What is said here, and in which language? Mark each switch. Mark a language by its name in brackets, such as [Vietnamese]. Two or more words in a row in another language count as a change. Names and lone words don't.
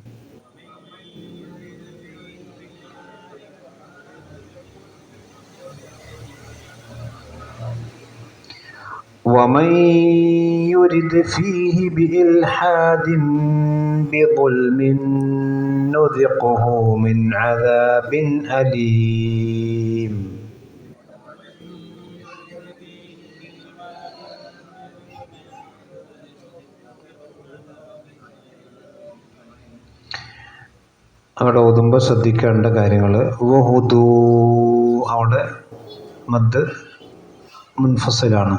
[Arabic] ومن يرد فيه بإلحاد بظلم نذقه من عذاب أليم. [Malayalam] അവിടെ ഓതുമ്പോൾ ശ്രദ്ധിക്കേണ്ട കാര്യങ്ങൾ വഹുദൂ, അവിടെ [Arabic] مد منفصل.